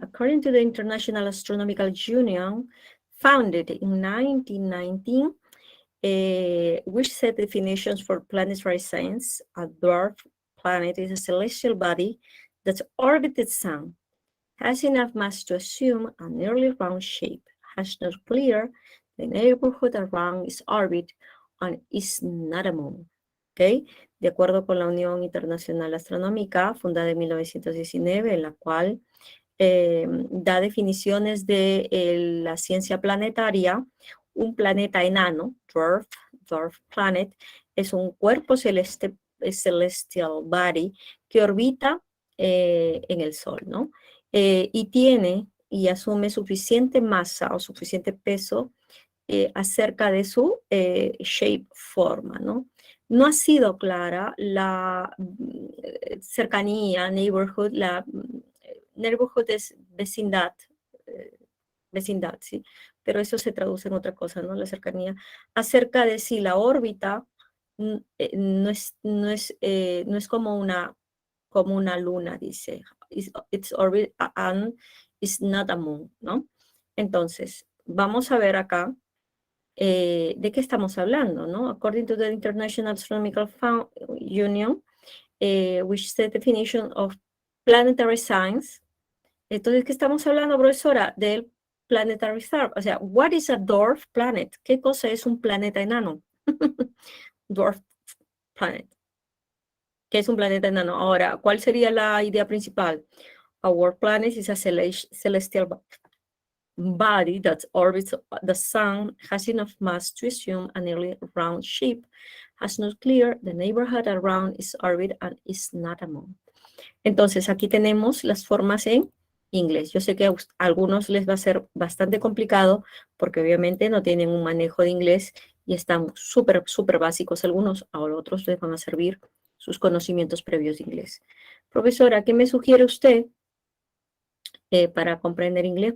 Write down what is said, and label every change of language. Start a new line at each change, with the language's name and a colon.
English: According to the International Astronomical Union, founded in 1919, which set definitions for planetary science, a dwarf planet is a celestial body that orbits the sun, has enough mass to assume a nearly round shape, has not cleared the neighborhood around its orbit, and is not a moon. ¿Okay?
Spanish: De acuerdo con la Unión Internacional Astronómica, fundada en 1919, en la cual da definiciones de la ciencia planetaria, un planeta enano,
English: dwarf planet,
Spanish: es un cuerpo celeste,
English: celestial body
Spanish: que orbita en el Sol, ¿no? Y tiene y asume suficiente masa o suficiente peso acerca de su shape, forma, ¿no? No ha sido clara la cercanía, neighborhood, neighborhood es vecindad, vecindad, ¿sí? Pero eso se traduce en otra cosa, ¿no? La cercanía, acerca de si la órbita no es como una luna, dice.
English: It's orbit and it's not a moon,
Spanish: ¿no? Entonces, vamos a ver acá de qué estamos hablando, ¿no?
English: According to the International Astronomical Union, which is the definition of planetary science.
Spanish: Entonces, ¿qué estamos hablando, profesora?
English: Del planetary star.
Spanish: O sea,
English: what is a dwarf planet?
Spanish: ¿Qué cosa es un planeta enano? Dwarf planet. ¿Qué es un planeta enano? Ahora, ¿cuál sería la idea principal?
English: A dwarf planet is a celestial body that orbits the sun, has enough mass to assume a nearly round shape, has not cleared the neighborhood around its orbit, and is not a moon.
Spanish: Entonces, aquí tenemos las formas en inglés. Yo sé que a algunos les va a ser bastante complicado porque obviamente no tienen un manejo de inglés y están súper, súper básicos algunos, a otros les van a servir sus conocimientos previos de inglés. Profesora, ¿qué me sugiere usted para comprender inglés?